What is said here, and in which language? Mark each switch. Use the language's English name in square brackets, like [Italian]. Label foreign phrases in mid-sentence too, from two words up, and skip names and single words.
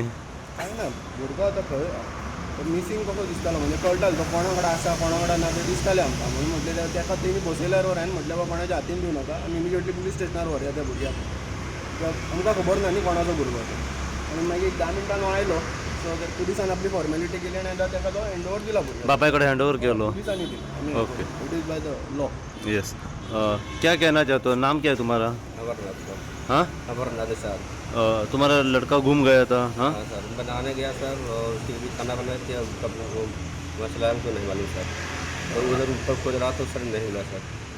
[Konkani] काय ना भुरगो आतां खंय मिसींग कसो दिसतालो म्हणजे कळटालो तो कोणा कडेन आसा कोणा कडेन ना तें दिसतालें आमकां म्हणून म्हटलें तेका तेणी बसयल्यार व्हर हांवें म्हटलें बाबा कोणाच्या हातीन दिवं नाका आनी इमिजिएटली पुलीस स्टेशनार व्हरया त्या भुरग्याक आमकां खबर ना न्ही कोणाचो भुरगो तो आनी मागीर 10 मिनटान आयलो सो ते पुलिसान आपली फॉर्मेलिटी केली आनी आतां तेका तो हँडओवर दिला भुरग्याक बापाय कडेन [English] hand over [Konkani] केलो पुलिसांनी दिला ओके. [English] It is by the law [Hindi] यस क्या कहना चाहते हो नाम क्या है तुम्हारा अमरनाथ हाँ अमरनाथ सर तुम्हारा लड़का गुम गया था हाँ हाँ सर बनाने गया सर और उसके लिए खाना बनाया था कब वो मसला हमको नहीं मालूम सर और उधर ऊपर खोज रहा तो सर नहीं मिला सर